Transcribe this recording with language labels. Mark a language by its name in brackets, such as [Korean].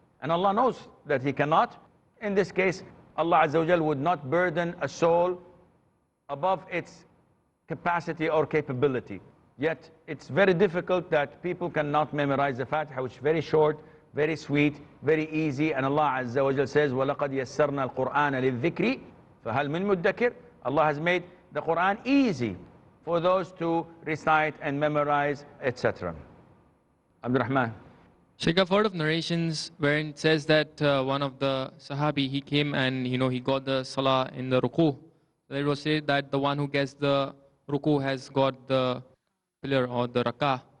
[English] And Allah knows that he cannot. In this case, Allah Azza wa Jal would not burden a soul above its capacity or capability. Yet, it's very difficult that people cannot memorize the Fatiha, which is very short, very sweet, very easy. And Allah Azza wa Jal says, [Arabic] وَلَقَدْ يَسَّرْنَا الْقُرْآنَ لِلذِّكْرِ فَهَلْ مِن مُدَّكِرٍ. [English] Allah has made the Quran easy for those to recite and memorize, etc. Abdurrahman. Sheikh, I've heard of narrations wherein it says that one of the Sahabi, he came and he got the Salah in the Ruku. It was said that the one who gets the Ruku has got the pillar or the Rakah.